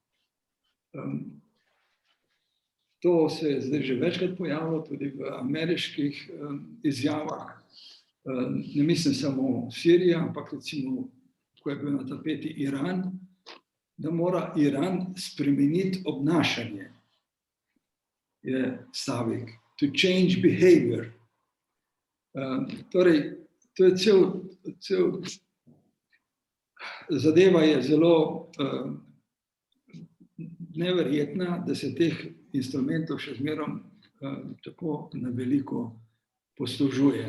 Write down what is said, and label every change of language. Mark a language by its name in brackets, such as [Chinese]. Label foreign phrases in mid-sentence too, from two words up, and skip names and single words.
[Slovenian] To se je zdaj že večkrat pojavilo tudi v ameriških izjavah. Ne mislim samo Sirija, ampak recimo, ko je bil na tapeti Iran, da mora Iran spremeniti obnašanje, je stavek, [English] to change behavior. [Slovenian] Torej, to je cel zadeva je zelo neverjetna, da se teh instrumentov še zmerom tako na veliko poslužuje.